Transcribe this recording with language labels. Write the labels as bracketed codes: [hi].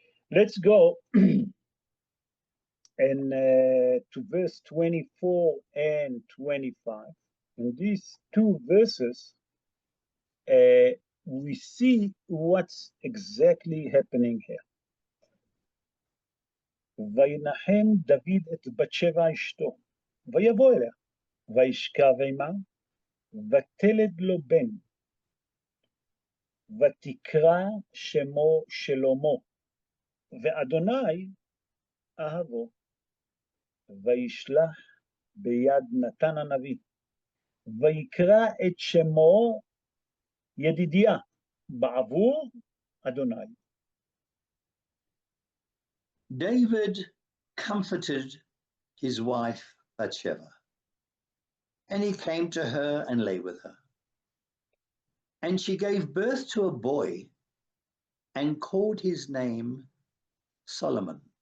[en] Let's go and to verse 24 and 25. In these two verses, we see what's exactly happening here. [he] וינחם דוד את בת שבע אשתו, ויבוא אליה, וישכב עמה, ותלד לו בן, ותקרא שמו שלמה, ואדוני אהבו, וישלח ביד נתן הנביא, ויקרא את שמו ידידיה, בעבור אדוני. [en] David comforted his wife Bathsheba, and he came to her and lay with her. And she gave birth to a boy and called his name Solomon.